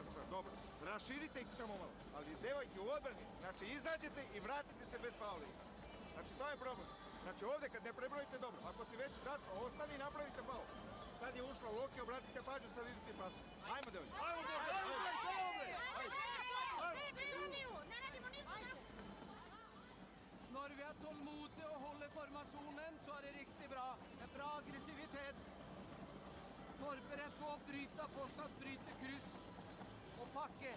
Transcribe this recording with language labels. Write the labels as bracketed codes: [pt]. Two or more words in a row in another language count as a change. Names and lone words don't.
[sr] Dobro, raširite ih samo malo, ali devojke u odbrani, znači izađete i vratite se bez faula. Znači to je problem. Znači ovdje kad ne prebrojite dobro, ako si već zašla, ostani i napravite faul. Sad je ušla Loki, obratite pažnju, sad idete pasom. Ajmo devojke. [no] Når vi er tålmodige og holder formasjonen, så er det riktig bra. Det er bra aggressivitet. Forberedt på å bryte, fortsatt bryte kryss og pakke.